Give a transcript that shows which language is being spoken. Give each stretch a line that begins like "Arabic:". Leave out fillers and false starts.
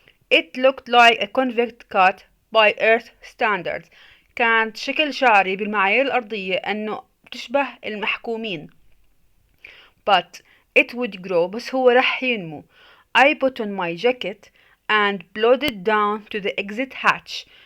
English: It looked like a convict cut by earth standards.
Arabic: كان شكل شعري بالمعايير الأرضية أنه تشبه المحكومين.
English: But it would grow
Arabic: بس هو رح ينمو.
English: I put on my jacket and plodded down to the exit hatch.